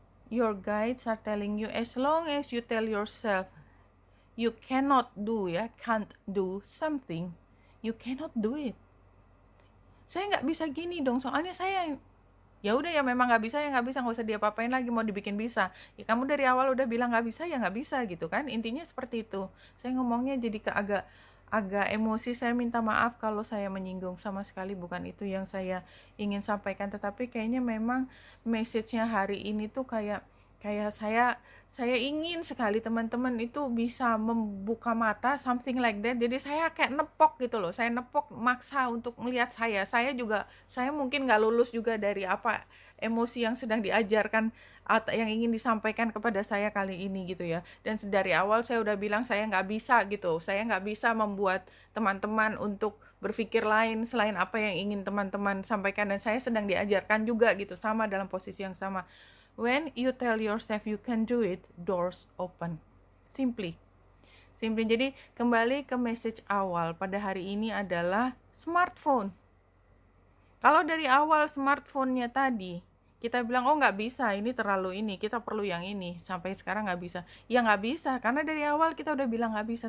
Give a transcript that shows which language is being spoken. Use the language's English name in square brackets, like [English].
[English] Your guides are telling you, as long as you tell yourself you cannot do, ya, can't do something, you cannot do it. [Indonesian] Saya nggak bisa gini dong, soalnya saya ya udah, ya memang nggak bisa, ya nggak bisa, nggak usah diapa-apain lagi, mau dibikin bisa. Ya kamu dari awal udah bilang nggak bisa, ya nggak bisa gitu kan, intinya seperti itu. Saya ngomongnya jadi agak emosi, saya minta maaf kalau saya menyinggung, sama sekali bukan itu yang saya ingin sampaikan. Tetapi kayaknya memang message-nya hari ini tuh kayak saya ingin sekali teman-teman itu bisa membuka mata, [English] something like that. [Indonesian] Jadi saya kayak nepok gitu loh, saya nepok maksa untuk melihat saya mungkin nggak lulus juga dari apa emosi yang sedang diajarkan atau yang ingin disampaikan kepada saya kali ini gitu ya. Dan dari awal saya udah bilang saya nggak bisa gitu, saya nggak bisa membuat teman-teman untuk berpikir lain selain apa yang ingin teman-teman sampaikan, dan saya sedang diajarkan juga gitu, sama dalam posisi yang sama. [English] When you tell yourself you can do it, doors open. Simply. [Indonesian] Jadi kembali ke message awal pada hari ini adalah smartphone. Kalau dari awal smartphone-nya tadi kita bilang, oh nggak bisa, ini terlalu ini, kita perlu yang ini, sampai sekarang nggak bisa. Ya nggak bisa, karena dari awal kita udah bilang nggak bisa.